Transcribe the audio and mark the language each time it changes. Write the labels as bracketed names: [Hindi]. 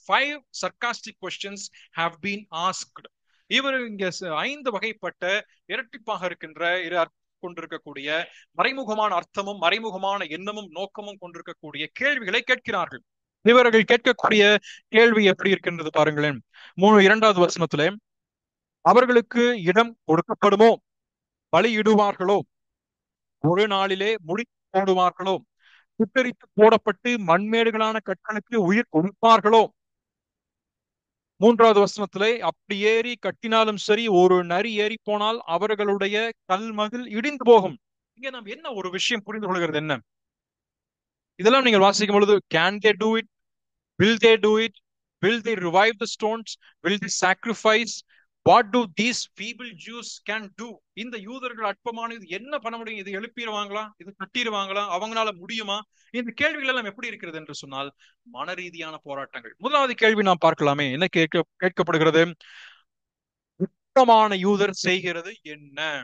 [English] 5 sarcastic questions have been asked. [Tamil] இவர் இங்க 5 வகைப்பட்ட இரட்டிப்பாக இருக்கின்ற கொண்டிருக்கக்கூடிய மறைமுகமான அர்த்தமும் மறைமுகமான எண்ணமும் நோக்கமும் கொண்டிருக்கக்கூடிய கேள்விகளை கேட்கிறார்கள். இவர்கள் கேட்கக்கூடிய கேள்வி எப்படி இருக்கின்றது பாருங்களேன். 2வது வசனத்திலே அவர்களுக்கு இடம் கொடுக்கப்படுமோ, பலியிடுவார்களோ, ஒரு நாளிலே முடி போடுவார்களோ, சுட்டரித்து போடப்பட்டு மண்மேடுகளான கற்களுக்கு உயிர் கொடுப்பார்களோ. 3வது வசனத்திலே அப்படி ஏறி கட்டினாலும் சரி, ஒரு நரி ஏறி போனால் அவர்களுடைய கல்மகில் இடிந்து போகும். இங்க நாம் என்ன ஒரு விஷயம் புரிந்து கொள்கிறது என்ன? இதெல்லாம் நீங்கள் வாசிக்கும் பொழுது [English] can they do it? Will they do it? Will they revive the stones? Will they sacrifice? What do these feeble Jews can do? [Tamil] இந்த யூதர்கள் அற்பமான இது என்ன பண்ண முடியும்? இது எழுப்பிடுவாங்களா? இது கட்டிடுவாங்களா? அவங்களால முடியுமா? இந்த கேள்விகள் எல்லாம் எப்படி இருக்கிறது என்று சொன்னால் மன ரீதியான போராட்டங்கள். முதலாவது கேள்வி நாம் பார்க்கலாமே. என்ன கேட்கப்படுகிறது? அற்பமான யூதர் செய்கிறது என்ன?